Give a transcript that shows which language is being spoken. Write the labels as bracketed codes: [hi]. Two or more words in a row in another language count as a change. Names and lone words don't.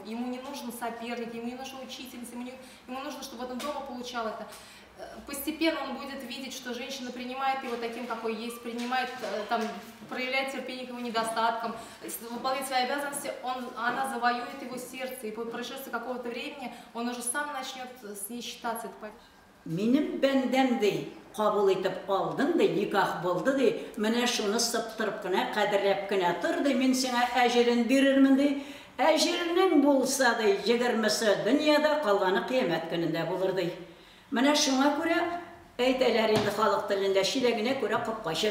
[ru] Ему не нужен соперник, ему не нужна учительница, ему нужно, чтобы он дома получал это. Постепенно он будет видеть, что женщина принимает его таким, какой есть, проявляет терпение к его недостаткам, выполняет свои обязанности, она завоюет его сердце, и по прошествии какого-то времени он уже сам начнет с ней считаться. [tt] Минем бәндән ди, кабул итеп алдың ди, никах булды ди, менә шуны сыптырып кына, кадерләп кына тор ди, мин сиңа әҗерен бирермен ди. Әҗернең булса ди, 20-се дөньяда, калганы кыямәт көнендә булыр ди. Менә шуңа күрә әйтәләр инде халык телендә, шиләгенә күрә капкачы.